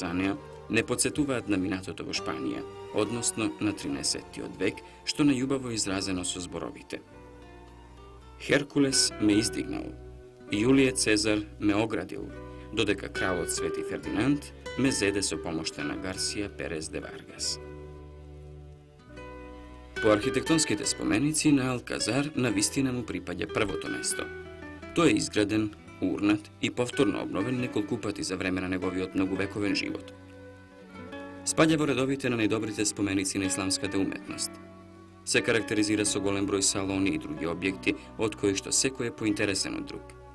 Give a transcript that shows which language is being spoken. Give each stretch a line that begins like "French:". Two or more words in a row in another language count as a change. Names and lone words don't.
Macedonian: за неа, не подсетуваат на минатото во Шпанија, односно на 13-тиот век, што најубаво изразено со зборовите: Херкулес ме издигнал, Јулије Цезар ме оградил, dodeka kralot Sveti Ferdinand me zede so pomoštena Garcia Perez de Vargas. По архитектонските споменици на Alcazar на вистина му припаѓа првото место. То е изграден, урнат и повторно обновен неколику пати за времена неговиот многовековен живот. Спаѓа во редовите на најдобрите споменици на исламската уметност. Се карактеризира со голем број салони и други објекти, од кои што секо е поинтересен од друг.